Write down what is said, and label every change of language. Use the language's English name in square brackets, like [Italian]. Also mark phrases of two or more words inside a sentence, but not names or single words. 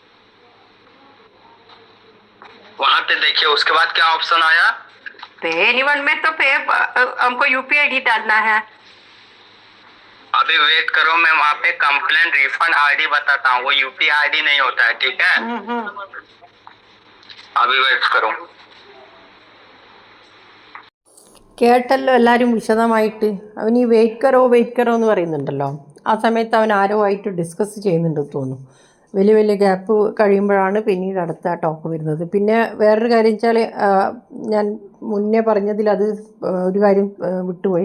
[Hindi] वहाँ पे देखिए, उसके बाद क्या ऑप्शन आया? पे एनीवन में तो हमको [English] UPI ID [Hindi] डालना है। अभी वेट करो, मैं वहाँ पे [English] complain refund ID [Hindi] बताता हूँ, वो [English] UPI ID [Hindi] नहीं होता है, ठीक है? अभी वेट करो। [Malayalam] കേട്ടല്ലോ എല്ലാവരും വിശദമായിട്ട്. അവൻ ഈ [Hindi] वेट करो [Malayalam] എന്ന് പറയുന്നുണ്ടല്ലോ, ആ സമയത്ത് അവൻ ആരോ ആയിട്ട് ഡിസ്കസ് ചെയ്യുന്നുണ്ടെന്ന് തോന്നുന്നു. വലിയ ഗ്യാപ്പ് കഴിയുമ്പോഴാണ് പിന്നീട് അടുത്ത ടോക്ക് വരുന്നത്. പിന്നെ വേറൊരു കാര്യം വെച്ചാൽ, ഞാൻ മുന്നേ പറഞ്ഞതിൽ അത് ഒരു കാര്യം വിട്ടുപോയി.